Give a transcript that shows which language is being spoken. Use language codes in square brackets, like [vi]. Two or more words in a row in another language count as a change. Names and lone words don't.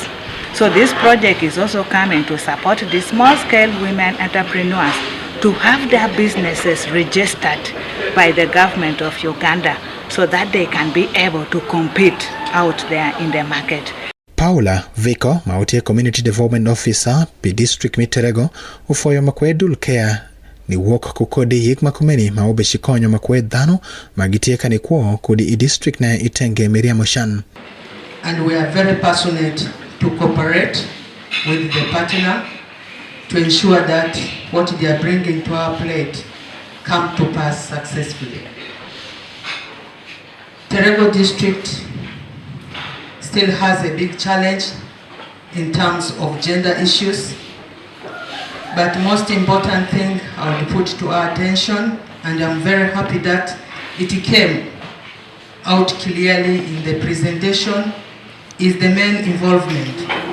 [en] So this project is also coming to support the small-scale women entrepreneurs to have their businesses registered by the government of Uganda so that they can be able to compete out there in the market. [alz] Paula Vico, Mautia Community Development Officer, P District Miterego, ufoyo makwedul kea ni wok kukodi yik makumeni maobe shikonyo makwed dhano magitieka ni kuo kudi I district na itenge Miriam Oshan. [en] And we are very passionate to cooperate with the partner to ensure that what they are bringing to our plate come to pass successfully. Terego District still has a big challenge in terms of gender issues, but most important thing I would put to our attention, and I'm very happy that it came out clearly in the presentation, is the male involvement.